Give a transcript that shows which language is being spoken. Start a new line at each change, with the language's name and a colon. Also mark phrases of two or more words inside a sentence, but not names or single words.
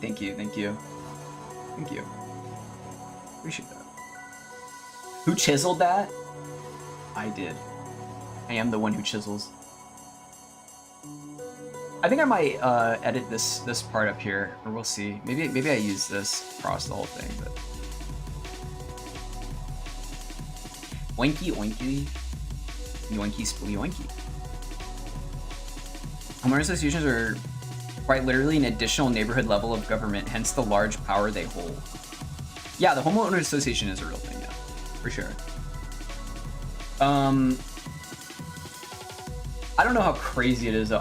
English: Thank you, thank you. Thank you. Appreciate that. Who chiseled that? I did. I am the one who chisels. I think I might edit this part up here, or we'll see. Maybe I use this across the whole thing, but oinky oinky, yoinky spooly oinky. Homeowner associations are quite literally an additional neighborhood level of government, hence the large power they hold. Yeah, the homeowner association is a real thing, yeah, for sure. I don't know how crazy it is though.